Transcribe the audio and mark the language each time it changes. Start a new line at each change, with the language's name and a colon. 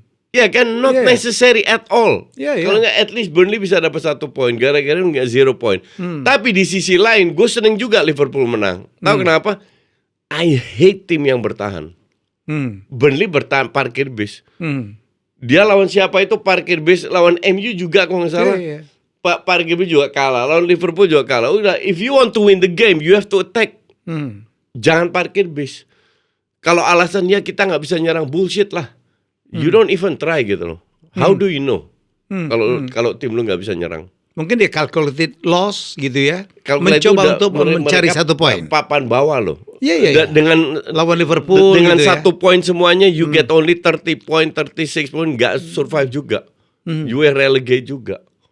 Indonesian: Ya kan,
English: not necessary at all.
Indonesian: Kalau nggak,
English: at least
Indonesian: Burnley bisa dapat 1 poin, gara-gara nggak 0 poin. Tapi di sisi lain, gue seneng juga Liverpool menang. Tahu kenapa?
English: I hate
Indonesian: tim yang bertahan. Burnley bertahan parkir bis. Dia lawan siapa itu parkir bis, lawan MU juga kalau nggak salah. Pak parkir bis juga kalah, lawan Liverpool juga kalah. Udah,
English: if you want to win the game, you have to attack.
Indonesian: Jangan parkir bis. Kalau alasannya kita nggak bisa nyerang, bullshit lah.
English: You don't even try
Indonesian: gitu loh.
English: How do you know?
Indonesian: Kalau tim lu nggak bisa nyerang. Mungkin dia
English: calculated loss
Indonesian: gitu ya. Mencoba untuk mencari 1 poin. Papan bawah loh. Iya. Dengan lawan Liverpool dengan gitu 1 poin semuanya,
English: you get only
Indonesian: 30 poin, 36 poin, nggak survive juga.
English: You were relegate juga.